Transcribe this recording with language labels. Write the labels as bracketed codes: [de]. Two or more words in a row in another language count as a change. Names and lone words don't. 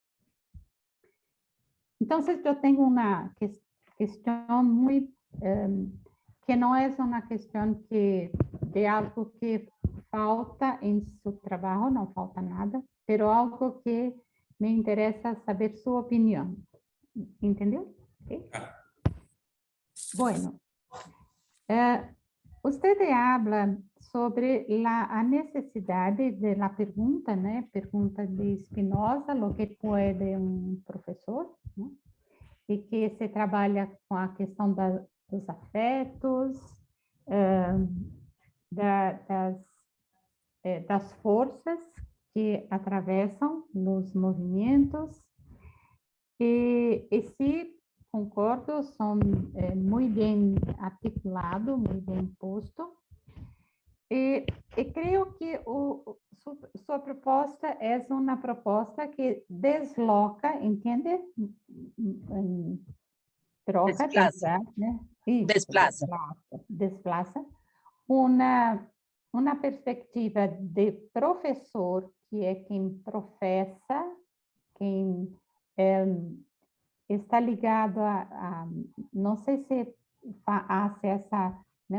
[pt] Então, eu tenho uma questão muito, que não é uma questão de algo que falta em seu trabalho, não falta nada, mas algo que me interessa saber sua opinião. Entendeu? Okay? [es] Bueno, usted habla sobre [pt] a necessidade de la pergunta, né? Pergunta de Spinoza, [es] lo que puede un [pt] professor, né? E que se trabalha com a questão dos afetos, das forças que atravessam os movimentos, e se concordo, [es] son muy bien articulado, muy bien puesto. [pt] E creo que sua proposta é uma proposta que desloca, entende? Troca de [es] Desplaza. [pt] lugar, né? Isso, [es] Desplaza. [pt] desplaça uma perspectiva de professor, que é quem professa, quem está ligado não sei se hace essa, né?